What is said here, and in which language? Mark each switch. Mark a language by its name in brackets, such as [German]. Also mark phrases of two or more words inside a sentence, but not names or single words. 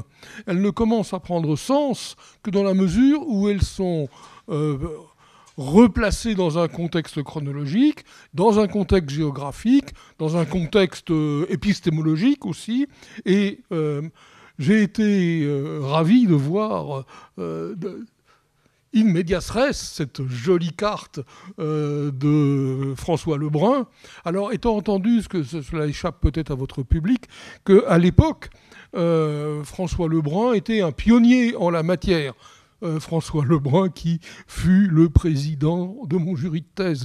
[French] Elles ne commencent à prendre sens que dans la mesure où elles sont replacées dans un contexte chronologique, dans un contexte géographique, dans un contexte épistémologique aussi. Et j'ai été ravi de voir [Latin] in medias res, [French] cette jolie carte de François Lebrun. Alors, étant entendu, ce que cela échappe peut-être à votre public, qu'à l'époque, François Lebrun était un pionnier en la matière. François Lebrun qui fut le président de mon jury de thèse.